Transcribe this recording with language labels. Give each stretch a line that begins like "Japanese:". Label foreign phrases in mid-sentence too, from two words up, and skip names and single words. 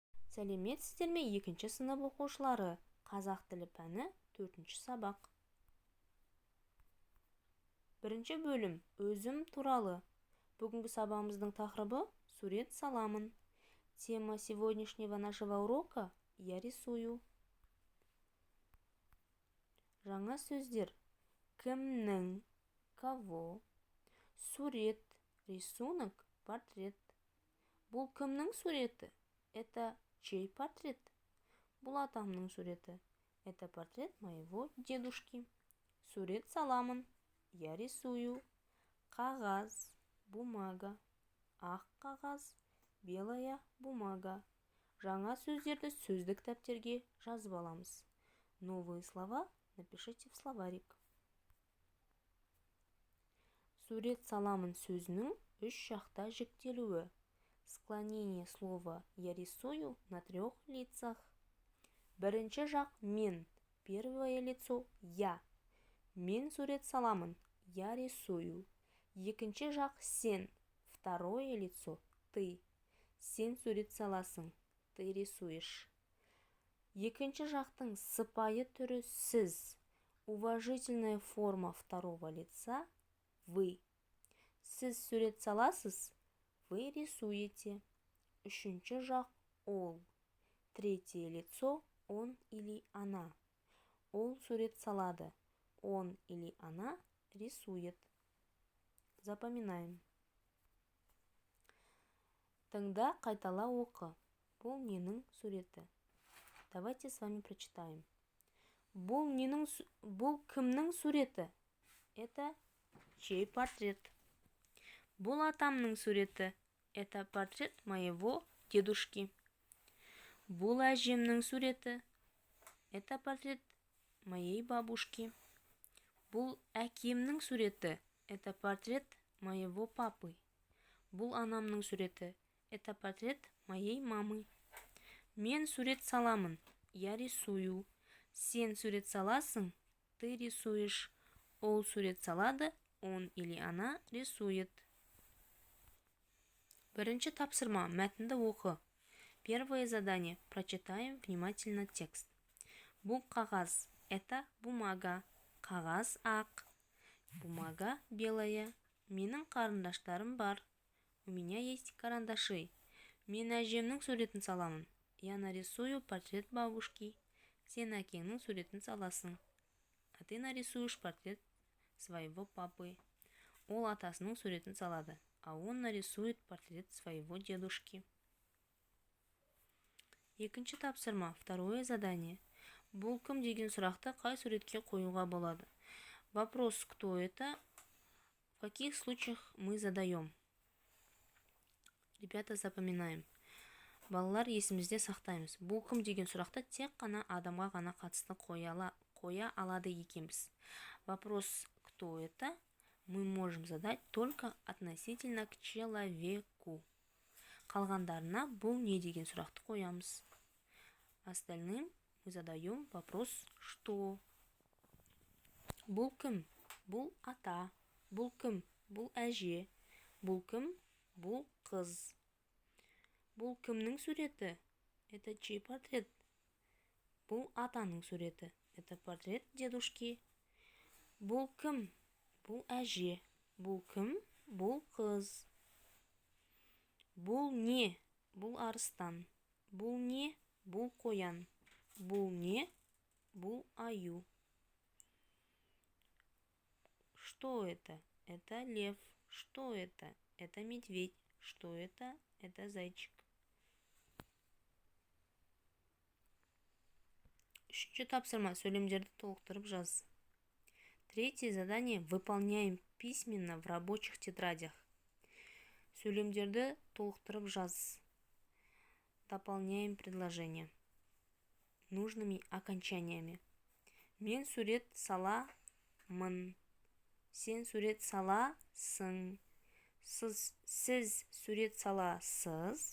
Kazakh: Сәлеметсіздер ме, 2-ші сынып оқушылары? Қазақ тілі пәні 4-ші сабақ. 1-ші бөлім өзім туралы. Бүгінгі сабағымыздың тақырыбы сурет саламын.
Russian: Тема сегодняшнего нашего урока я рисую.
Kazakh: Жаңа сөздер. Кімнің, кого, сурет, рисунок, портрет. Бұл кімнің суреті?
Russian: Это чей портрет?
Kazakh: Бұл атамның суреті.
Russian: Это портрет моего дедушки.
Kazakh: Сурет саламын.
Russian: Я рисую.
Kazakh: Қағаз, бумага. Ақ қағаз,
Russian: белая бумага.
Kazakh: Жаңа сөздерді сөздік кітаптерге жазып аламыз.
Russian: Новые слова напишите в словарик.
Kazakh: Сурет саламын сөзінің 3 жақта жіктелуі.
Russian: Склонение слова «я рисую» на 3 лицах.
Kazakh: Бірінші жақ мен,
Russian: первое лицо «я».
Kazakh: Мен сурет саламын,
Russian: я рисую.
Kazakh: Екінші жақ сен,
Russian: второе лицо ты.
Kazakh: Сен сурет саласың,
Russian: ты рисуешь.
Kazakh: Екінші жақтың сыпайы түрі сіз.
Russian: Уважительная форма второго лица вы.
Kazakh: Сіз сурет саласыз,
Russian: вы рисуете.
Kazakh: Үшінші жақ ол.
Russian: Третье лицо он или она.
Kazakh: Ол сурет салады.
Russian: Он или она рисует. Запоминаем.
Kazakh: Тыңда, қайтала оқы. Бұл ненің суреті?
Russian: Давайте с вами прочитаем.
Kazakh: Бұл кімнің суреті?
Russian: Это чей портрет?
Kazakh: Бұл атамның суреті.
Russian: Это портрет моего дедушки.
Kazakh: Бұл әжемнің суреті.
Russian: Это портрет моей бабушки.
Kazakh: Бұл әкемнің суреті.
Russian: Это портрет моего папы.
Kazakh: Бұл анамның суреті.
Russian: Это портрет моей мамы.
Kazakh: Мен сурет саламын.
Russian: Я рисую.
Kazakh: Сен сурет саласың.
Russian: Ты рисуешь.
Kazakh: Ол сурет салады.
Russian: Он или она рисует.
Kazakh: Бірінші тапсырма. Мәтінді оқы.
Russian: Первое задание. Прочитаем внимательно текст.
Kazakh: Бұл қағаз.
Russian: Это бумага.
Kazakh: Қағаз ақ.
Russian: Бумага белая.
Kazakh: Менің қарындаштарым бар.
Russian: У меня есть карандаши.
Kazakh: Мен әжемнің суретін саламын.
Russian: Я нарисую портрет бабушки.
Kazakh: Сен әкеңнің суретін саласың.
Russian: А ты нарисуешь портрет своего папы.
Kazakh: Ол атасының суретін салады.
Russian: А он нарисует портрет своего дедушки.
Kazakh: Екінші тапсырма.
Russian: Второе задание.
Kazakh: Бұл кім деген сұрақты қай суретке қоюға болады?
Russian: Вопрос «кто это?» в каких случаях мы задаем? Ребята, запоминаем.
Kazakh: Балалар, есімізде сақтаймыз. Бұл кім деген сұрақты тек қана адамға ғана қатысты қоя алады екенбіз.
Russian: Вопрос «кто это?» мы можем задать только относительно к человеку.
Kazakh: Қалғандарына бұл не деген сұрақты қоямыз.
Russian: Остальным мы задаем вопрос «что?».
Kazakh: Бұл кім? Бұл ата. Бұл кім? Бұл әже. Бұл кім? Бұл қыз. Бұл кімнің суреті?
Russian: Это чей портрет?
Kazakh: Бұл атаның суреті.
Russian: Это портрет дедушки.
Kazakh: Бұл кім? Бұл әже. Бұл кім? Бұл қыз. Бұл не? Бұл арыстан. Бұл не? Бұл қоян. Бұл не? Бұл аю.
Russian: Что это? Это лев. Что это? Это медведь. Что это? Это зайчик.
Kazakh: Үшінші тапсырма. Сөйлемдерді толықтырып жаз.
Russian: Третье задание. Выполняем письменно в рабочих тетрадях.
Kazakh: Сөйлемдерді толықтырып жаз.
Russian: Дополняем предложение нужными окончаниями.
Kazakh: Мен сурет саламын. Сен сурет саласың. Сіз сурет саласыз.